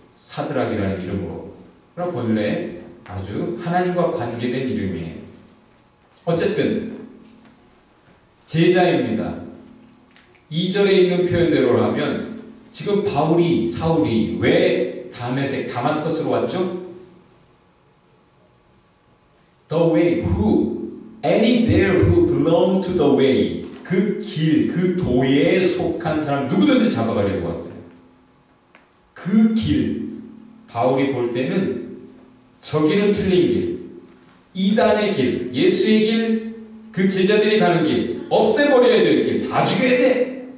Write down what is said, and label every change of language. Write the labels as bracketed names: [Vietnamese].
[Korean] 사드락이라는 이름으로. 그럼 본래 아주 하나님과 관계된 이름이에요. 어쨌든 제자입니다. 2절에 있는 표현대로 하면 지금 사울이 왜 다마스커스로 왔죠? [English] The way, any there who belong to the way. [Korean] 그 길, 그 도에 속한 사람 누구든지 잡아가려고 왔어요. 그 길, 바울이 볼 때는 저기는 틀린 길, 이단의 길, 예수의 길, 그 제자들이 가는 길, 없애버려야 될 길, 다 죽여야 돼!